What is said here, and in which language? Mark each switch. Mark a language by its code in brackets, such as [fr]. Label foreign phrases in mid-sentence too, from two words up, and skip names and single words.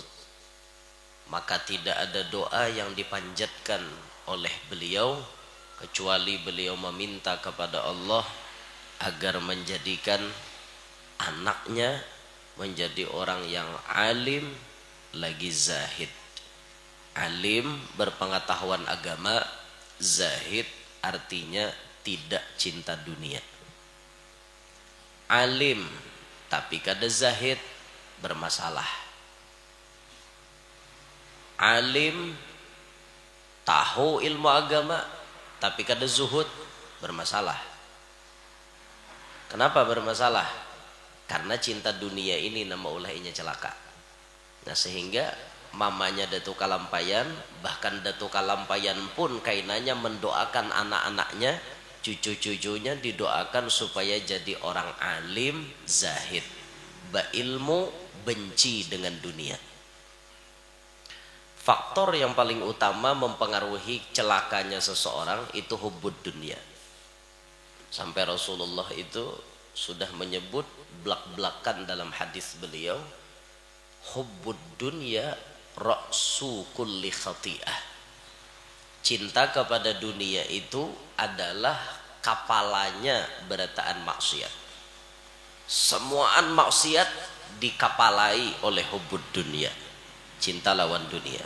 [id] Maka tidak ada doa yang dipanjatkan oleh beliau kecuali beliau meminta kepada Allah agar menjadikan anaknya menjadi orang yang alim lagi zahid. Alim berpengetahuan agama, zahid artinya tidak cinta dunia. [bjn] Alim tapi kada zahid bermasalah. Alim tahu ilmu agama tapi kada zuhud bermasalah. [id] Kenapa bermasalah? [bjn] Karena cinta dunia ini nama ulahnya celaka. [id] Nah, sehingga mamanya Datuk Kalampayan, bahkan Datuk Kalampayan pun kainanya mendoakan anak-anaknya, cucu-cucunya didoakan supaya jadi orang alim, zahid, berilmu, benci dengan dunia. Faktor yang paling utama mempengaruhi celakanya seseorang itu [ar] حب الدنيا. [id] Sampai Rasulullah itu sudah menyebut belak-belakan dalam hadis beliau, [ar] حب الدنيا رأس كل خطيئة. [bjn] Cinta kepada dunia itu adalah kapalanya berataan maksiat. Semuaan maksiat dikapalai oleh [ar] حب الدنيا, [bjn] cinta lawan dunia.